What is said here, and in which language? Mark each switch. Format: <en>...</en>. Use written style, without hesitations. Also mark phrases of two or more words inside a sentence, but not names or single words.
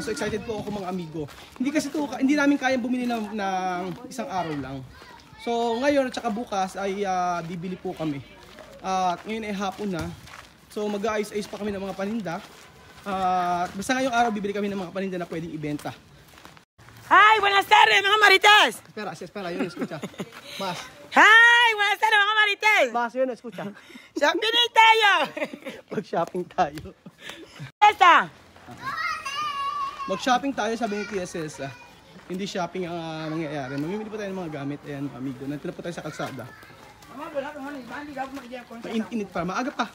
<tl>So excited po ako mga amigo. Hindi namin kayang bumili ng isang araw lang. So ngayon at saka bukas ay bibili po kami. At ngayon ay hapon na. So mag-aayos-ayos pa kami ng mga paninda. Basta ngayong araw bibili kami ng mga paninda na pwedeng ibenta. Hi,</tl> <es>buenas tardes</es> <tl>mga marites.</tl> <es>Espera, yun escucha. Mas.</es> <tl>Hi,</tl> <es>buenas tardes</es> <tl>mga marites.</tl> <es>Mas yun escucha.</es> <tl>Shopping tayo. Mag-shopping tayo.</tl> <es>Esta.</es> <tl>Mag-shopping tayo sabi ni Tia Celsa. Hindi shopping ang mangyayari. Mamimili po tayo ng mga gamit. Ayan amigo. Nandito na po tayo sa kalsada. Mainit pa. Maaga pa.</tl>